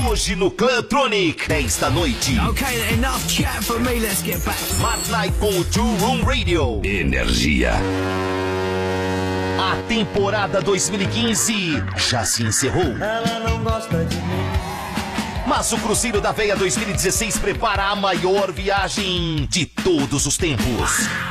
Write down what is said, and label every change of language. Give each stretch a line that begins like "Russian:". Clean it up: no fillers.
Portuguese: Hoje no Clubtronic, 10 da noite.
English: Okay, enough chat for me, let's get back.
Portuguese: Mat Night com o Two Room Radio. Energia. A temporada 2015 já se encerrou. Ela não gosta de mim. Mas o Cruzeiro da Veia 2016 prepara a maior viagem de todos os tempos.